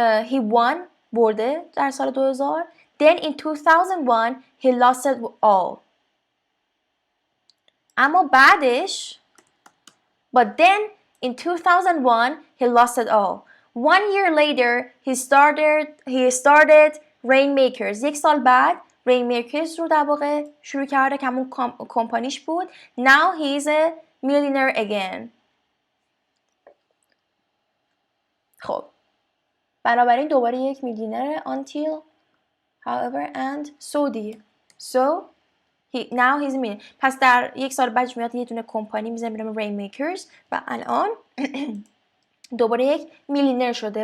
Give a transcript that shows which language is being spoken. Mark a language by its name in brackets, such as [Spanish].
[English] He won، [Persian] برده در سال 2000. [English] Then in 2001 he lost it all. [Persian] اما بعدش [English] but then in 2001 he lost it all. 1 year later he started Rainmakers. [Persian] 1 سال بعد Rainmakers رو در واقع شروع کرده که همون کمپانیش بود. [English] Now he is a millionaire again. [Persian] خب بنابراین دوباره یک میلیونر until however and so دیگه. [English] So now he's a millionaire. [Persian] پس در 1 سال بعدش میاد یه دونه کمپانی میزنه به نام Rainmakers و الان دوباره یک میلیونر شده.